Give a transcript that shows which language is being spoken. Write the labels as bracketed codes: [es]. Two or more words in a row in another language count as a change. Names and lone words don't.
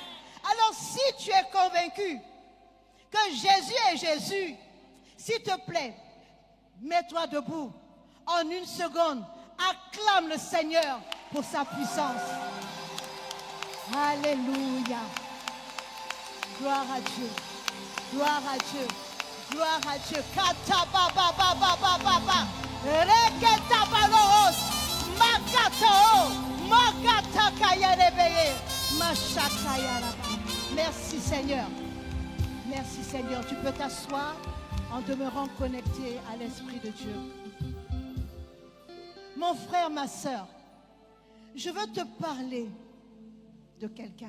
[fr] Alors si tu es convaincu que Jésus est Jésus, s'il te plaît, mets-toi debout. En une seconde, acclame le Seigneur pour sa puissance. Alléluia. Gloire à Dieu. Gloire à Dieu. Gloire à Dieu. Kata ba ba ba ba ba ba ba. Reketa balos. Makata o. Makata kaya rebeye. Mashakaya raba. Merci Seigneur. Merci Seigneur. Tu peux t'asseoir en demeurant connecté à l'Esprit de Dieu. Mon frère, ma soeur, je veux te parler de quelqu'un.